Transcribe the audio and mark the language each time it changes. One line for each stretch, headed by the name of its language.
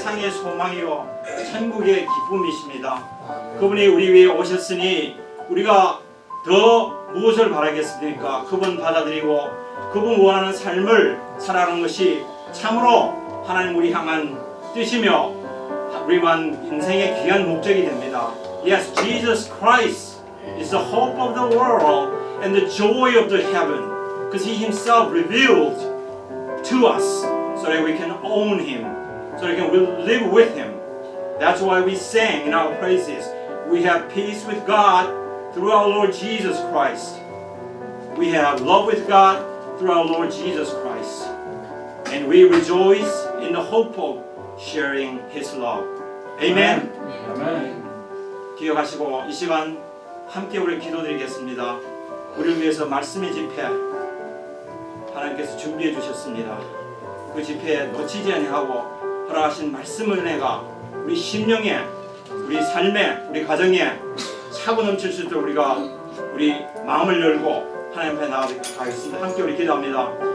Korean: 소망이요 천국의 기쁨이십니다. 그분이 우리 위에 오셨으니 우리가 더 무엇을 바라겠습니까? 그분 받아들이고 그분 원하는 삶을 살아가는 것이 참으로 하나님 우리 향한 뜻이며 우리만 인생의 귀한 목적이 됩니다.
English: Yes, Jesus Christ is the hope of the world and the joy of the heaven, because He Himself revealed to us so that we can own Him, so that we can live with Him. That's why we sang in our praises. We have peace with God through our Lord Jesus Christ. We have love with God through our Lord Jesus Christ. And we rejoice in the hope of sharing His love. Amen.
Korean: 기억하시고 이 시간 함께 우리 기도드리겠습니다. 우리를 위해서 말씀의 집회 하나님께서 준비해 주셨습니다. 그 집회에 놓치지 아니하고 허락하신 말씀 은혜가 우리 심령에, 우리 삶에, 우리 가정에 차고 넘칠 수 있도록 우리가 우리 마음을 열고 하나님 앞에 나아가겠습니다. 함께 우리 기도합니다.